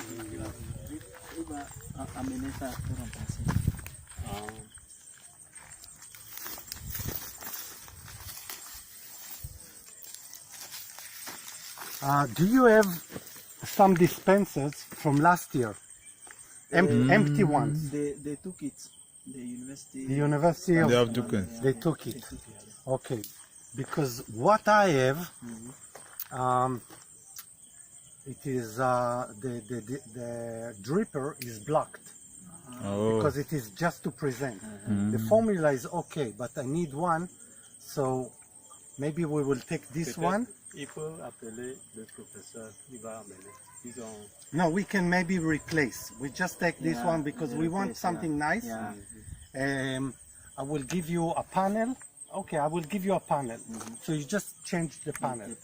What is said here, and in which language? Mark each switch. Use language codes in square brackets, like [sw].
[fr] Il va amener ça pour remplacer. [en] Do you have some dispensers from last year? Empty ones. They took it. The University of They have took it. They took it. Okay, because what I have, it is the dripper is blocked because it is just to present. The formula is okay, but I need one, so maybe we will take this one. [fr] Il faut appeler le professeur, il va amener. Ils ont... [en] No, we can maybe replace. We just take this one because we want something nice. I will give you a panel. Okay, I will give you a panel. So you just change the panel.